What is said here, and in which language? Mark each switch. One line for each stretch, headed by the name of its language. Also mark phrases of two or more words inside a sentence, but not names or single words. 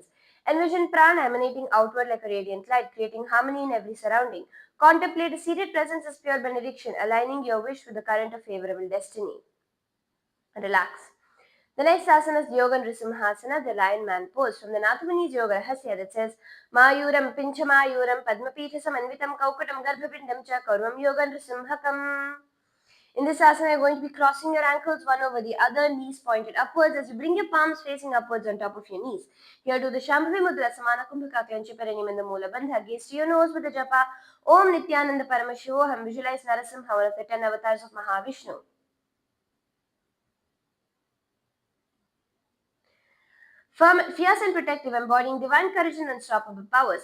English: Envision prana emanating outward like a radiant light, creating harmony in every surrounding. Contemplate a seated presence as pure benediction, aligning your wish with the current of favorable destiny. Relax. The next asana is Yoga Nrisimhasana, the lion man pose from the Nathamani's Yoga Rahasya that says
Sanskrit: Mayuram Pinchamayuram Padmapitha Samanvitam Kaukatam Garbhapindam Cha Karvam Yoga Nrisimhakam.
English: In this asana, you're going to be crossing your ankles one over the other, knees pointed upwards as you bring your palms facing upwards on top of your knees. Here do the
Sanskrit: Shambhavi Mudra, Samana Kumbhaka,
English: Clench your perineum in the
Sanskrit: Moola Bandha.
English: Gaze to your nose with the japa
Sanskrit: Om Nithyananda Paramashivoham.
English: Visualize Narasimha, one of the 10 avatars of Mahavishnu. Firm, fierce and protective, embodying divine courage and unstoppable power.